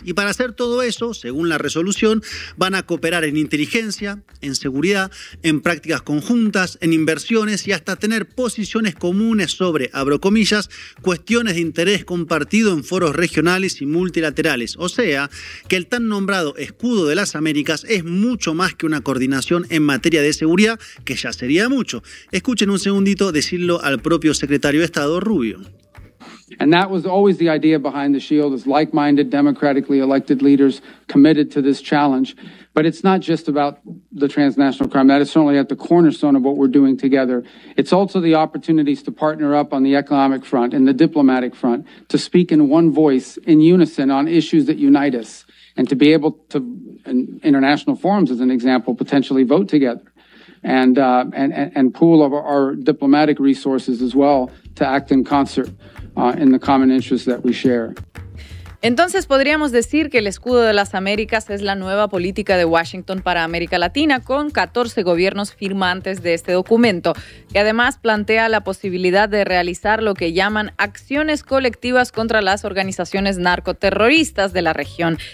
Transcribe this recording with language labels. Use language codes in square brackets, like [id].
[es] Y para hacer todo eso, según la resolución, van a cooperar en inteligencia, en seguridad, en prácticas conjuntas, en inversiones y hasta tener posiciones comunes sobre, abro comillas, cuestiones de interés compartido en foros regionales y multilaterales. O sea, que el tan nombrado Escudo de las Américas es mucho más que una coordinación en materia de seguridad, que ya sería mucho. Escuchen un segundito decirlo al propio secretario de Estado Rubio. [en] And that was always the idea behind the shield, is like-minded, democratically elected leaders committed to this challenge. But it's not just about the transnational crime. That is certainly at the cornerstone of what we're doing together. It's also the opportunities to partner up on the economic front and the diplomatic front, to speak in one voice, in unison, on issues that unite us, and to be able to, in international forums as an example, potentially vote together and pool our diplomatic resources as well to act in concert. In the common interests that we share. [es] Entonces podríamos decir que el escudo de las Américas es la nueva política de Washington para América Latina, con 14 gobiernos firmantes de este documento, que además plantea la posibilidad de realizar lo que llaman acciones colectivas contra las organizaciones narcoterroristas de la región.